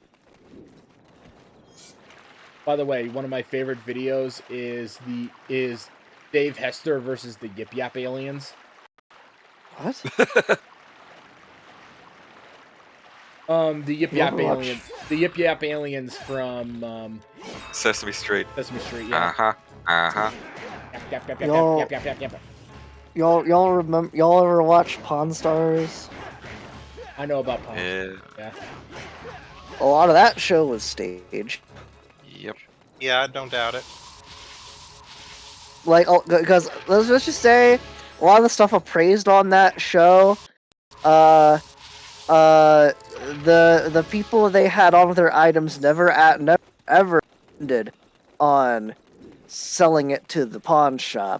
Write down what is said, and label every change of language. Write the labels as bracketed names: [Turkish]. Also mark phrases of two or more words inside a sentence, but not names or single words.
[English] By the way, one of my favorite videos is Dave Hester versus the Yip Yap aliens. What? The Yip Yap aliens. The Yip Yap aliens from Sesame Street. Sesame Street, yeah. Yap, yap, yap, Y'all- yap, yap, yap, yap, yap. Y'all remember? Y'all ever watch Pawn Stars? I know about Pawn. Yeah. A lot of that show was staged. Yep. Yeah, I don't doubt it. Like, because let's just say a lot of the stuff appraised on that show, the people they had on their items never ever ended on selling it to the pawn shop.